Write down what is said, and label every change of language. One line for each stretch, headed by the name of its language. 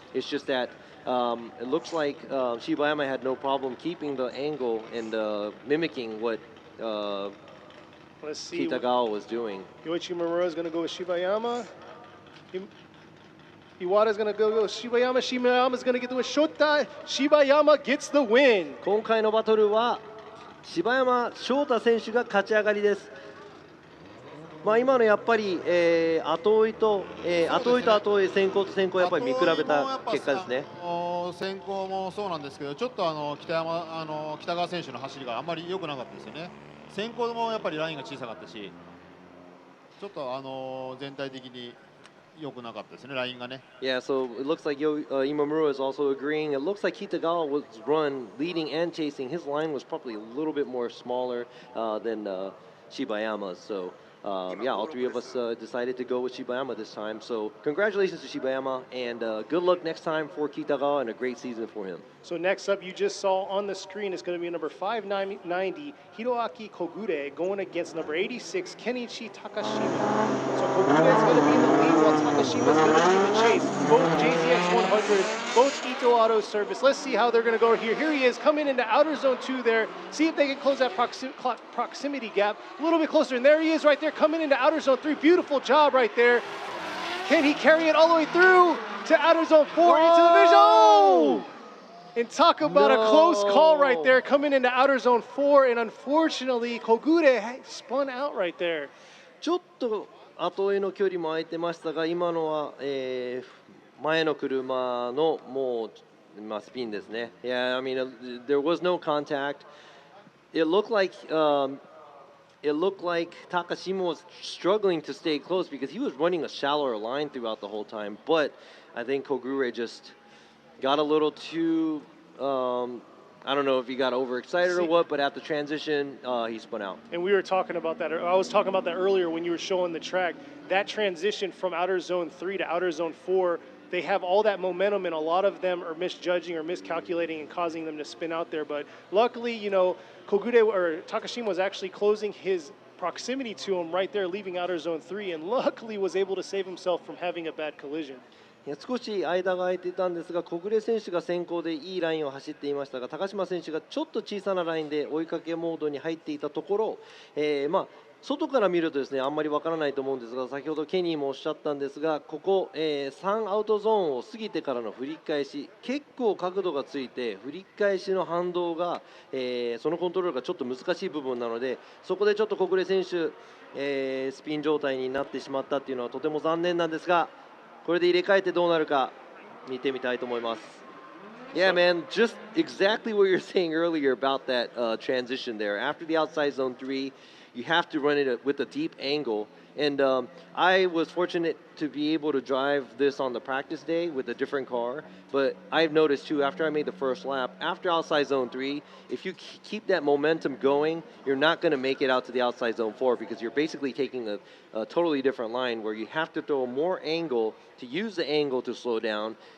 English: It's just that it looks like Shiba Yama had no problem keeping the angle and mimicking what Let's see. Kitagawa was doing. Yoichi Murura is going to go with Shiba Yama. Iwata's going to go with Shiba Yama. Shiba Yama is going to get the win. Shota, Shiba Yama gets the win.
Japanese: 今回のバトルは柴山翔太選手が勝ち上がりです。今のやっぱり、後追いと後追い、先行と先行やっぱり見比べた結果ですね。先行もそうなんですけど、ちょっと北川選手の走りがあんまり良くなかったですよね。先行もやっぱりラインが小さかったし、ちょっと全体的に良くなかったですね、ラインがね。
English: Yeah, so it looks like Imamura is also agreeing. It looks like Kitagawa was run leading and chasing. His line was probably a little bit more smaller than Shibayama's. So yeah, all three of us decided to go with Shibayama this time. So congratulations to Shibayama, and good luck next time for Kitagawa and a great season for him. So next up, you just saw on the screen, is going to be number 590, Hiroaki Kogure, going against number 86, Kenichi Takashima. So Kogure is going to be in the lead, while Takashima is going to be in the chase. Both JZX 100, both Ito Auto Service. Let's see how they're going to go here. Here he is, coming into outer zone 2 there. See if they can close that proximity gap a little bit closer. And there he is right there, coming into outer zone 3. Beautiful job right there. Can he carry it all the way through to outer zone 4 into the vision? Oh! And talk about a close call right there, coming into outer zone 4, and unfortunately, Kogure spun out right there.
Japanese: ちょっと後追いの距離も空いてましたが、今のは、前の車のもう、スピンですね。
English: Yeah, I mean, there was no contact. it looked like Takashima was struggling to stay close because he was running a shallower line throughout the whole time. But I think Kogure just got a little too. I don't know if he got overexcited or what, but at the transition, he spun out. And we were talking about that. I was talking about that earlier when you were showing the track. That transition from outer zone 3 to outer zone 4, they have all that momentum, and a lot of them are misjudging or miscalculating and causing them to spin out there. But luckily, you know, Kogure or Takashima was actually closing his proximity to him right there, leaving outer zone 3, and luckily was able to save himself from having a bad collision.
Japanese: 少し間が空いていたんですが、小暮選手が先行でいいラインを走っていましたが、高島選手がちょっと小さなラインで追いかけモードに入っていたところ、外から見るとですね、あんまりわからないと思うんですが、先ほどケニーもおっしゃったんですが、ここ、3アウトゾーンを過ぎてからの振り返し、結構角度がついて、振り返しの反動が、そのコントロールがちょっと難しい部分なので、そこでちょっと小暮選手、スピン状態になってしまったっていうのはとても残念なんですが、これで入れ替えてどうなるか見てみたいと思います。
English: Yeah, man, just exactly what you're saying earlier about that transition there. After the outside zone 3, you have to run it with a deep angle. And I was fortunate to be able to drive this on the practice day with a different car. But I've noticed too, after I made the first lap, after outside zone 3, if you keep that momentum going, you're not going to make it out to the outside zone 4 because you're basically taking a totally different line where you have to throw more angle to use the angle to slow down.